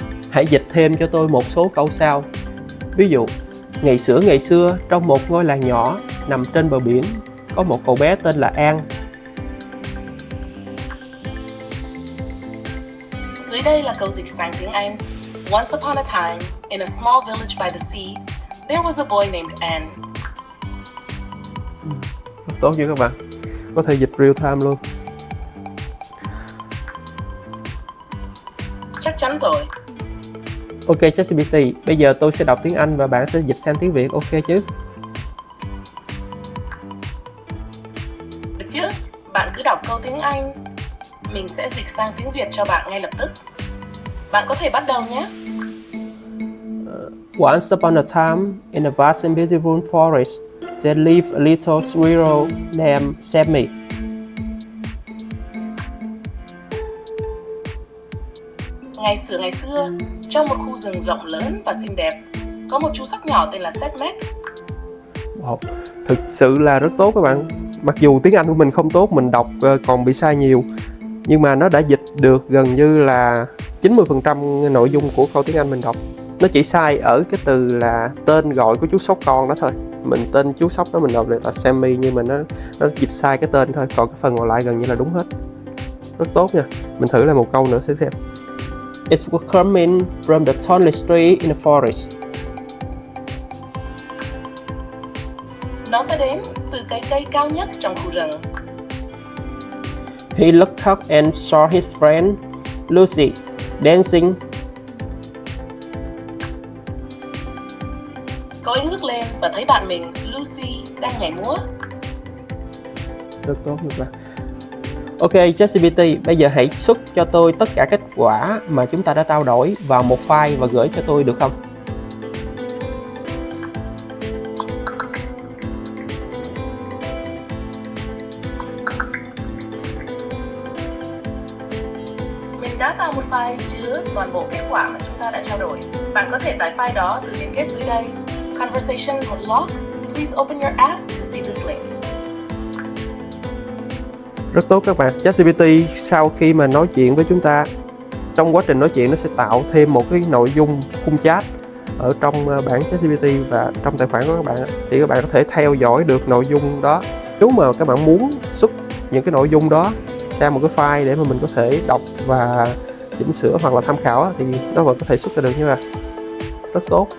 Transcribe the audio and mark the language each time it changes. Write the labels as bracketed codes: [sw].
[vi] Hãy dịch thêm cho tôi một số câu sau. Ví dụ, ngày xưa trong một ngôi làng nhỏ nằm trên bờ biển có một cậu bé tên là An. Dưới đây là câu dịch sang tiếng Anh. [en] Once upon a time, in a small village by the sea, there was a boy named An. [vi] Tốt chưa các bạn? Có thể dịch real time luôn. Chắc chắn rồi. Ok ChatGPT, bây giờ tôi sẽ đọc tiếng Anh và bạn sẽ dịch sang tiếng Việt, ok chứ? Được chứ? Bạn cứ đọc câu tiếng Anh, mình sẽ dịch sang tiếng Việt cho bạn ngay lập tức. Bạn có thể bắt đầu nhé. [en] Once upon a time, in a vast and beautiful forest, there lived a little squirrel named Sammy. [vi] Ngày xưa, trong một khu rừng rộng lớn và xinh đẹp, có một chú sóc nhỏ tên là Setmek. Wow, thực sự là rất tốt các bạn. mặc dù tiếng Anh của mình không tốt, mình đọc còn bị sai nhiều, nhưng mà nó đã dịch được gần như là 90% nội dung của câu tiếng Anh mình đọc. Nó chỉ sai ở cái từ là tên gọi của chú sóc con đó thôi. Mình tên chú sóc đó mình đọc được là Sammy, nhưng mà nó dịch sai cái tên thôi, còn cái phần còn lại gần như là đúng hết. Rất tốt nha. Mình thử lại một câu nữa xem. [en] It was coming from the tallest tree in the forest. [vi] Nó sẽ đến từ cái cây cao nhất trong khu rừng. [en] He looked up and saw his friend Lucy dancing. [vi] Cậu ấy ngước lên và thấy bạn mình Lucy đang nhảy múa. Rất tốt các bạn. Ok, ChatGPT, bây giờ hãy xuất cho tôi tất cả kết quả mà chúng ta đã trao đổi vào một file và gửi cho tôi được không? Mình đã tạo một file chứa toàn bộ kết quả mà chúng ta đã trao đổi. Bạn có thể tải file đó từ liên kết dưới đây. [en] Conversation log. Please open your app to see this link. [vi] Rất tốt các bạn. ChatGPT sau khi mà nói chuyện với chúng ta, trong quá trình nói chuyện nó sẽ tạo thêm một cái nội dung khung chat ở trong bảng ChatGPT và trong tài khoản của các bạn, thì các bạn có thể theo dõi được nội dung đó. Nếu mà các bạn muốn xuất những cái nội dung đó sang một cái file để mà mình có thể đọc và chỉnh sửa hoặc là tham khảo thì nó vẫn có thể xuất ra được nha bạn. Rất tốt.